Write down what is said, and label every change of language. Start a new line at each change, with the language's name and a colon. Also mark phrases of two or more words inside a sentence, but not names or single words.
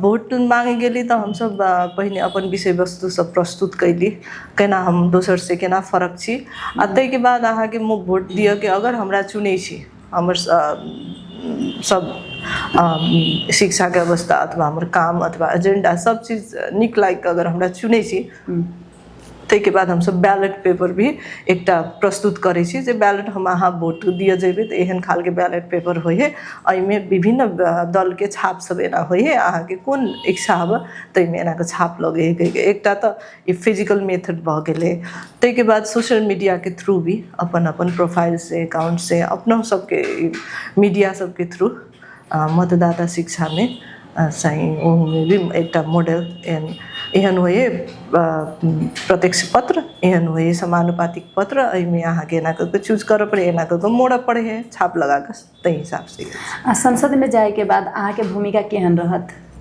Maithili: वोट मांगे गेली तो हम सब पहिने अपन विषय वस्तु सब प्रस्तुत कैली केना हम दोसर से केना फरक छी आ तै के बाद अहाँ के वोट दिय के अगर हमरा चुनै छी हमर सब शिक्षा के अवस्था अथवा हमर काम अथवा एजेंडा सब चीज निक लाग अगर हमरा चुनै छी तै के बाद हम सब बैलेट पेपर भी एकटा प्रस्तुत करै छी। जे बैलेट हम अहाँ वोट दिए जेबे तो एहन खाल के बैलेट पेपर होय है, एहिमे विभिन्न दल के छाप सब एना होय है, अहाँ के कोन इच्छा हबे तै में एना के छाप लगे है। एकटा तो ई
English: physical method
Maithili: भ गेले। तै के बाद
English: social media
Maithili: के थ्रू भी अपन अपन प्रोफाइल से अकाउंट से अपना सबके मीडिया सबके थ्रू मतदाता शिक्षा में चाहिँ ओहमे भी एकटा मॉडल एहन होए प्रत्यक्ष पत्र, एहन होए समानुपातिक पत्र, एहिमे अहाँ के एना करके चूज कर पड़े, एना करके मोड़ पड़े है छाप लगा के तै हिसाब से। संसद में जाए के बाद अहाँ के भूमिका केहन रहत?